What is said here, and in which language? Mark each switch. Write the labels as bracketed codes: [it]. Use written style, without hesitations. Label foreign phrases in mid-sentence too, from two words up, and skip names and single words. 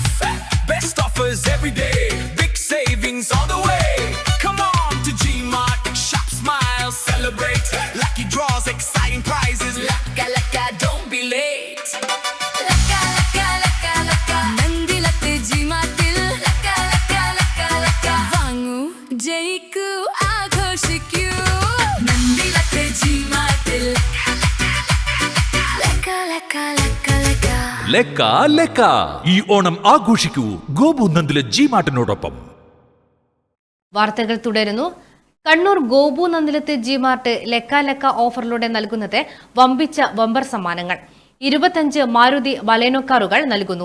[en] Best offers every day, big savings all the way. Come on to G-Mart, shop, smile, celebrate. Lucky draws, exciting prizes. Laka laka, don't be late. Laka laka laka laka, Nandilatte G-Martil. Laka laka laka laka, [ml] വാങ്ങൂ, ജയിക്കൂ, ആഘോഷിക്കൂ. Nandilatte G-Martil. ലെക്ക ലെക്ക. ഈ ഓണം ആഘോഷിക്കൂ ഗോപു നന്ദിലെ ജിമാർട്ടിനോടൊപ്പം. വാർത്തകൾ തുടരുന്നു. കണ്ണൂർ ഗോപു നന്ദിലത്ത് ജിമാർട്ട് ലെക്ക ലെക്ക ഓഫറിലൂടെ നൽകുന്നത് വമ്പിച്ച ബമ്പർ സമ്മാനങ്ങൾ. 25 മാരുതി ബലേനോ കാറുകൾ നൽകുന്നു.